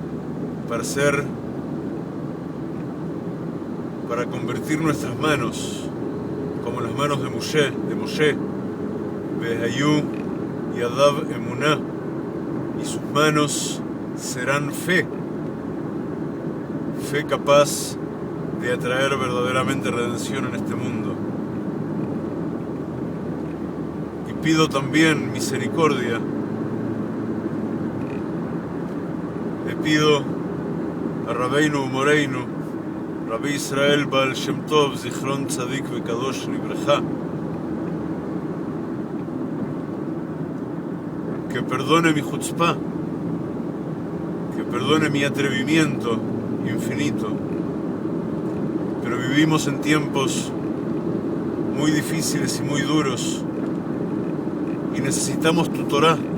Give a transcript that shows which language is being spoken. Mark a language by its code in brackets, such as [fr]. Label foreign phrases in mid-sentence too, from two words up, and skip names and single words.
[es] para convertir nuestras manos como las manos de Moshe, [he] ויהי ידיו אמונה, [es] y sus manos serán fe capaz de atraer verdaderamente redención en este mundo. Y pido también misericordia. Le pido a [he] רבנו מורנו, [es] Rabbi Israel Baal Shem Tov, [he] זכר צדיק וקדוש לברכה, [es] que perdone mi chutzpah, que perdone mi atrevimiento infinito. Pero vivimos en tiempos muy difíciles y muy duros y necesitamos tu Torah.